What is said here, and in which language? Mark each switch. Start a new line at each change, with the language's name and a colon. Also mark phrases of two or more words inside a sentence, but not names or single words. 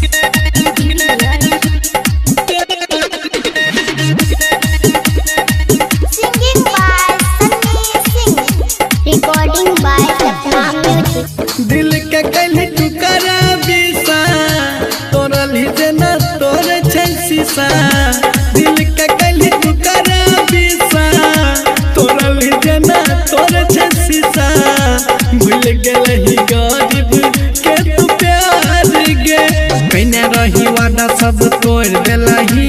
English: Singing by Sunny Singh. Recording by Sapna Music.
Maithili: दिल के कहीं टुकड़ा बिसा, तोरा लीजे न तोरे छै शीशा। दिल के कहीं टुकड़ा बिसा, तोरा लीजे न तोरे छै शीशा। भूल गेलही गरीब के तू प्यार गे, कइने रही वादा सब तोड़ देलही।